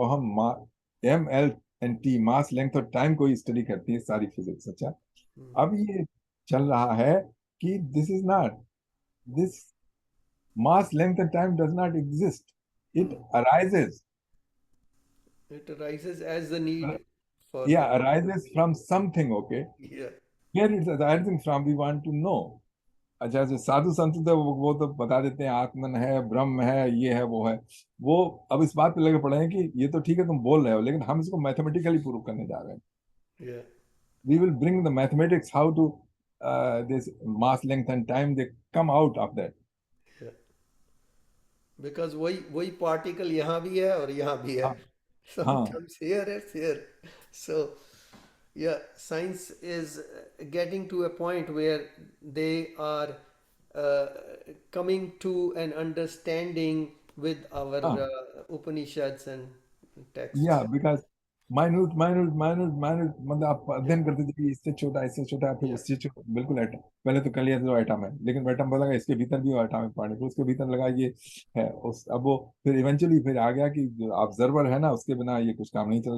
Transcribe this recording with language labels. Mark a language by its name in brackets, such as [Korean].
[Hindi] और हम MLT, मास, length और टाइम को ही स्टडी करती है सारी फिजिक्स। अच्छा, अब ये चल रहा है कि [English] This is not, this mass, length and time does not exist. It arises. It arises as the need for Yeah, the. arises from something. Okay, Yeah. where it's arising from, we want to know. [Hindi] अच्छा, जो साधु संत तो वो तो बता देते हैं, आत्मन है, ब्रह्म है, ये है, वो है। वो अब इस बात पे लगे पड़े हैं कि ये तो ठीक है तुम बोल रहे हो, लेकिन हम इसको मैथमेटिकली प्रूव करने जा रहे हैं। [English] Yeah. We will bring the mathematics how to this mass, length and time, they come out of that. Yeah. [Hindi] Because वही particle यहाँ भी है और यहाँ भी है. हाँ, हाँ, [English] Sometimes here it's here. So yeah, science is getting to a point where they are uh, coming to an understanding with our [Hindi] हाँ, [English] Upanishads and texts. [Hindi] या [English] because minute minute minute [Hindi] minute, मतलब आप अध्ययन करते थे कि इससे छोटा, इससे छोटा, फिर [English] Yeah. [Hindi] उससे छोटा, बिल्कुल एटम। पहले तो कर लिया जो एटम है, लेकिन एटम पता लगा इसके भीतर भी एटॉमिक पार्टिकल, फिर उसके भीतर लगा ये है उस, अब वो फिर इवेंचुअली फिर आ गया कि जो ऑब्जर्वर है ना, उसके बिना ये कुछ काम नहीं चल